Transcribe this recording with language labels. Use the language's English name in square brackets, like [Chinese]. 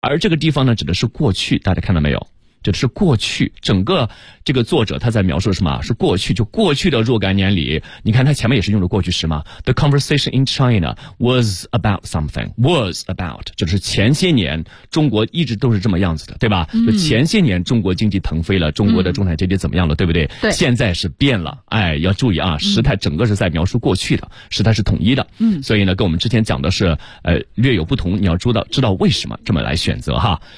[Chinese] 而这个地方呢，指的是过去，大家看到没有？这是过去，整个这个作者他在描述什么？是过去，就过去的若干年里，你看他前面也是用的过去时嘛。 [English] The conversation in China was about something. Was about [Chinese] 就是前些年中国一直都是这么样子的，对吧？就前些年中国经济腾飞了，中国的中产阶级怎么样了，对不对？对。现在是变了，哎，要注意啊，时态整个是在描述过去的，时态是统一的。嗯。所以呢，跟我们之前讲的是略有不同，你要知道为什么这么来选择哈。